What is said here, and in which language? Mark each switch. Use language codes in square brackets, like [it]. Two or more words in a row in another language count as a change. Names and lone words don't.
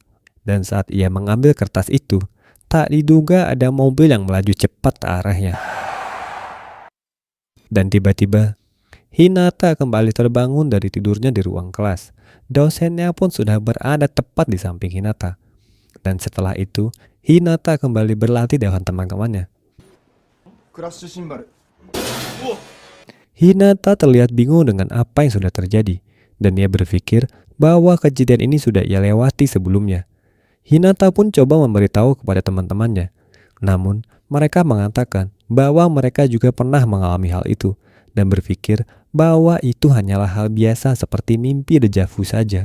[id] Dan saat ia mengambil kertas itu, tak diduga ada mobil yang melaju cepat ke arahnya. Dan tiba-tiba, Hinata kembali terbangun dari tidurnya di ruang kelas. Dosennya pun sudah berada tepat di samping Hinata. Dan setelah itu, Hinata kembali berlatih dengan teman-temannya. [ja] クラッシュシンバル。 [id] Hinata terlihat bingung dengan apa yang sudah terjadi. Dan ia berpikir bahwa kejadian ini sudah ia lewati sebelumnya. Hinata pun coba memberitahu kepada teman-temannya. Namun, mereka mengatakan bahwa mereka juga pernah mengalami hal itu. Dan berpikir bahwa itu hanyalah hal biasa seperti mimpi dejavu saja.